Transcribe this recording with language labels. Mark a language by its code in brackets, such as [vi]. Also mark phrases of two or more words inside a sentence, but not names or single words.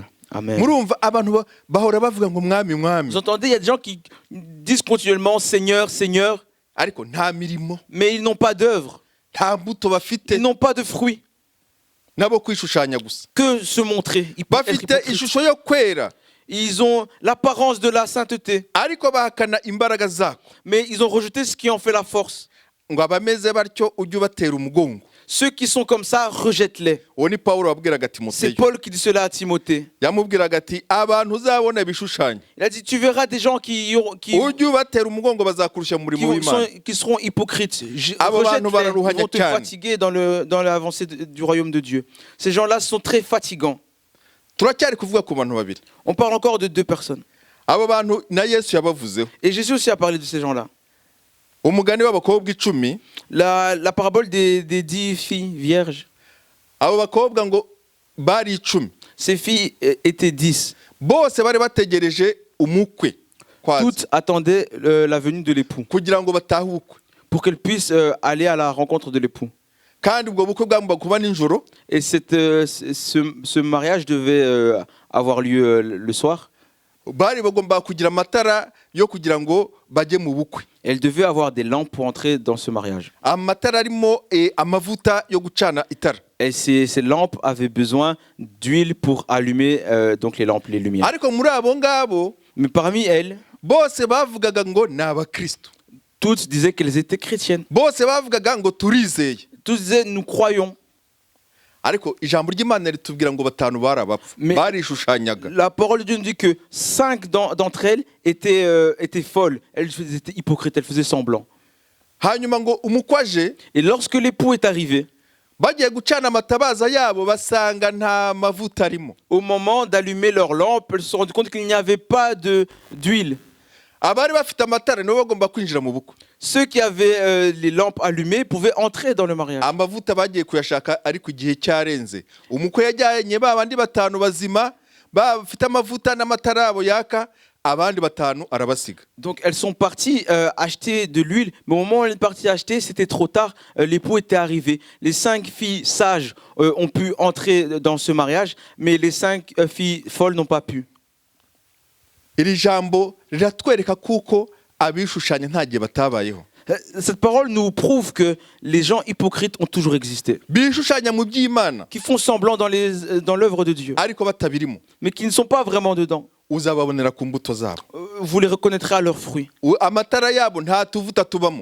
[rw] Amen. Murumva abantu bahora bavuga ngo mwami mwami, [fr] Vous entendez, il y a des gens qui disent continuellement « Seigneur, Seigneur [rw] ariko nta mirimo, » [fr] mais ils n'ont pas d'œuvre, [rw] nta mbuto bafite, [fr] ils n'ont pas de fruits. [rw] nabo kwishushanya gusa. [fr] Que se montrer être [rw] Bafite hypocrite. ishusho yo kwera, [fr] Ils ont l'apparence de la sainteté, [rw] ariko bahakana imbaraga zako. [fr] mais ils ont rejeté ce qui en fait la force. [rw] Ngo abameze batyo ujye ubatera umugongo. [fr] Ceux qui sont comme ça, rejette-les. [rw] Uwo ni Pawulo wabwiraga [fr] C'est [rw] Timoteyo, [fr] Paul qui dit cela à Timothée. [rw] yamubwiraga ati abantu uzabona ibishushanyo [fr] Il a dit, tu verras des gens qui [rw] ujye ubatera umugongo bazakurusha mu murimo w'Imana. [fr] seront hypocrites. [rw] Abo bantu [fr] Rejette-les, [rw] bararuhanya [fr] ils vont te [rw] cyane. [fr] fatiguer dans l'avancée du royaume de Dieu. Ces gens-là sont très fatigants. [rw] Turacyari kuvuga ku bantu babiri, [fr] On parle encore de 2 personnes. [rw] abo bantu na Yesu yabavuzeho. [fr] Et Jésus aussi a parlé de ces gens-là. [rw] Umugani w'abakobwa 10, [fr] La parabole des 10 filles vierges. [rw] abo bakobwa ngo bari 10, [fr] Ces filles étaient 10. [rw] bose bari bategereje umukwe kwaza [fr] Toutes attendaient la venue de l'époux [rw] kugira ngo batahe ubukwe. [fr] pour qu'elles puissent aller à la rencontre de l'époux. [rw] kandi ubwo bukwe bwagombaga kuba nijoro. [fr] Et ce mariage devait avoir lieu le soir. [rw] Bari bagomba kugira amatara yo kugira ngo bajye mu bukwe. [fr] Elle devait avoir des lampes pour entrer dans ce mariage. [rw] Amatara arimo amavuta yo gucana itara. [fr] Et ces lampes avaient besoin d'huile pour allumer donc les lampes, les lumières. [rw] Ariko muri abo ngabo [fr] Mais parmi elles, [rw] bose bavugaga ngo ni abakristo. [fr] toutes disaient qu'elles étaient chrétiennes. [rw] Bose bavugaga ngo turizeye. [fr] Tous disaient nous croyons. [rw] Ariko ijambo ry'Imana ritubwira ngo batanu barabapfa. Barishushanyaga. [fr] La parole de Dieu nous dit que 5 d'entre elles étaient folles. Elles étaient hypocrites, elles faisaient semblant. [rw] Hanyuma ngo umukwaje. [fr] Et lorsque l'époux est arrivé, [rw] bagiye gucana amatabaza yabo basanga nta mavuta arimo. [fr] Au moment d'allumer leur lampe, elles se sont rendues compte qu'il n'y avait pas d'huile. [rw] Abari bafite amatara nibo bagomba kwinjira mu bukwe. [fr] Ceux qui avaient les lampes allumées pouvaient entrer dans le mariage. [rw] Amavuta bagiye kuyashaka ariko igihe cyarenze. Umukwe yajyanye babandi batanu bazima bafite amavuta n'amatara abo yaka, abandi batanu arabasiga. [fr] Donc elles sont parties acheter de l'huile, mais au moment où elles sont parties acheter, c'était trop tard, l'époux était arrivé. Les 5 filles sages ont pu entrer dans ce mariage, mais les 5 filles folles n'ont pas pu. [rw] Iri jambo riratwereka kuko abishushanya nta gihe batabayeho. [fr] Cette parole nous prouve que les gens hypocrites ont toujours existé. [rw] Bishushanya mu by'Imana. [fr] Qui font semblant dans l'œuvre de Dieu. [rw] Ariko batabirimo. [fr] Mais qui ne sont pas vraiment dedans. [rw] Uzababonera ku mbuto zabo. [fr] Vous les reconnaîtrez à leurs fruits. [rw] Amatara yabo nta tuvuta tubamo.